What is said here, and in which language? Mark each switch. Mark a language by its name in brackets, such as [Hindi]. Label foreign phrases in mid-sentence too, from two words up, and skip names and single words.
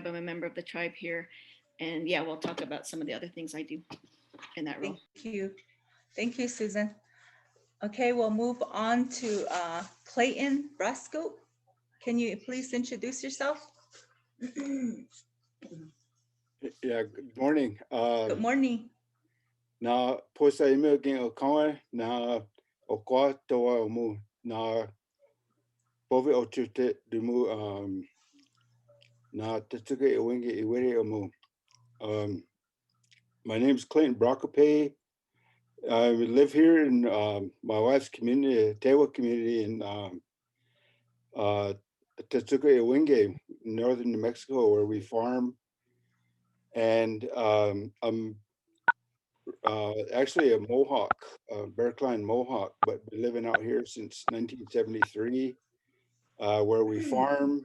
[English] I'm a member of the tribe here. And yeah, we'll talk about some of the other things I do in that role. Thank you. Thank you, Susan. Okay, we'll move on to Clayton Bracope. Can you please introduce yourself? Yeah, good morning. Good morning. [Tewa (USA)] Na posa email ging o kawe na o kwa toa o mu na pove o tute du mu na tetsuke e wingi e wiri o mu. [English] My name is Clayton Bracope. I live here in my wife's community, Tewa community in Tetsuke Ewinge, northern New Mexico, where we farm. And I'm actually a Mohawk, Bear Clan Mohawk, but been living out here since 1973, where we farm.